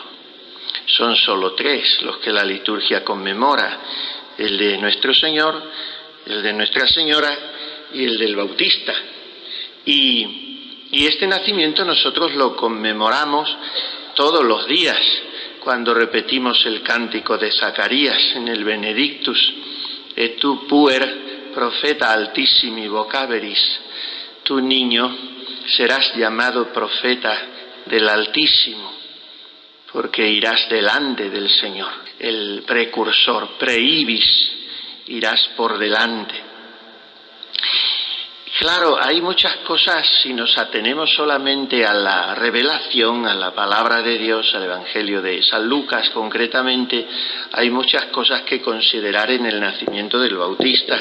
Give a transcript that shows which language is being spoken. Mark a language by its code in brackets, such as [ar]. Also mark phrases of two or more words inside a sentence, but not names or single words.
[es] Son solo 3 los que la liturgia conmemora: el de nuestro Señor, el de Nuestra Señora y el del Bautista. Y este nacimiento nosotros lo conmemoramos todos los días cuando repetimos el cántico de Zacarías en el Benedictus: [la] Et tu puer profeta altissimi vocaveris. [es] Tu niño serás llamado profeta del Altísimo, porque irás delante del Señor, el precursor, preibis, irás por delante. Claro, hay muchas cosas, si nos atenemos solamente a la revelación, a la palabra de Dios, al Evangelio de San Lucas concretamente, hay muchas cosas que considerar en el nacimiento del Bautista.